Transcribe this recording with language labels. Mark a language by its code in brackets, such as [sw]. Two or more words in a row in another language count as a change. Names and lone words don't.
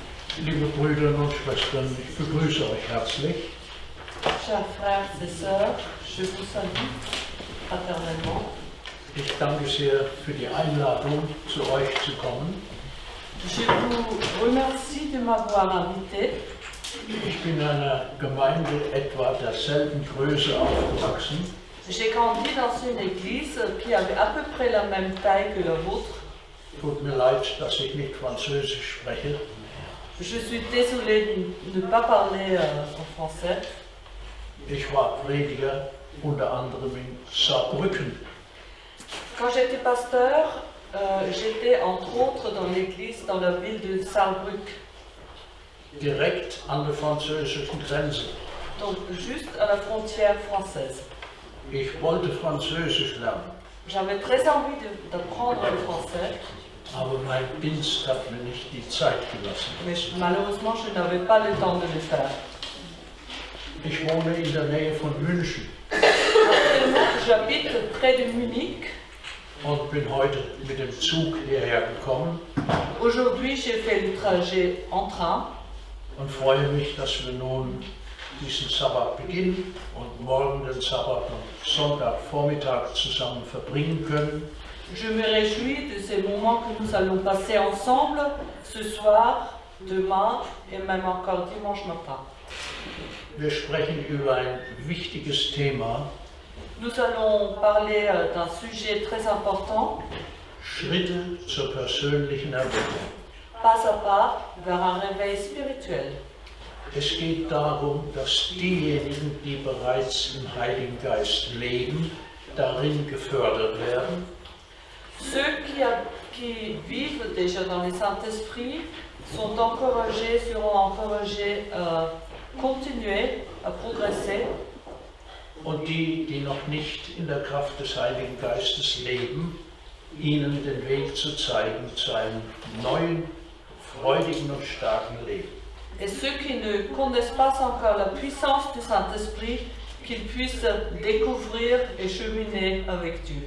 [de] Liebe Brüder und Schwestern, ich begrüße euch herzlich. [fr] Chers frères et sœurs, je vous salue fraternellement. [de] Ich danke sehr für die Einladung, zu euch zu kommen. [fr] Je vous remercie de m'avoir invité. [de] Ich bin in einer Gemeinde etwa derselben Größe aufgewachsen. [fr] J'ai grandi dans une église qui avait à peu près la même taille que la vôtre. [de] Tut mir leid, dass ich nicht Französisch spreche. [fr] Je suis désolée de ne pas parler en français. [de] Ich war Prediger, unter anderem in Saarbrücken. [fr] Quand j'étais pasteur, j'étais entre autres dans l'église dans la ville de Saarbrück, [de] Direkt an der französischen Grenze. [fr] donc juste à la frontière française. [de] Ich wollte Französisch lernen, [fr] J'avais très envie d'apprendre le français, [de] aber mein Dienst hat mir nicht die Zeit gelassen. [fr] mais malheureusement je n'avais pas le temps de le faire. [de] Ich wohne in der Nähe von München [fr] Actuellement, j'habite près de Munich. [de] und bin heute mit dem Zug hierher gekommen [fr] Aujourd'hui, j'ai fait le trajet en train [de] und freue mich, dass wir nun diesen Sabbat beginnen und morgen den Sabbat und Sonntagvormittag zusammen verbringen können. [fr] Je me réjouis de ces moments que nous allons passer ensemble ce soir, demain et même encore dimanche matin. [de] Wir sprechen über ein wichtiges Thema, [fr] Nous allons parler d'un sujet très important, [de] Schritte zur persönlichen Erweckung. [fr] pas à pas, vers un réveil spirituel. [de] Es geht darum, dass diejenigen, die bereits im Heiligen Geist leben, darin gefördert werden, [fr] Ceux qui vivent déjà dans le Saint-Esprit sont encouragés, seront encouragés à continuer, à progresser. [de] und die, die noch nicht in der Kraft des Heiligen Geistes leben, ihnen den Weg zu zeigen zu einem neuen, freudigen und starken Leben. [fr] Et ceux qui ne connaissent pas encore la puissance du Saint-Esprit, qu'ils puissent découvrir et cheminer avec Dieu.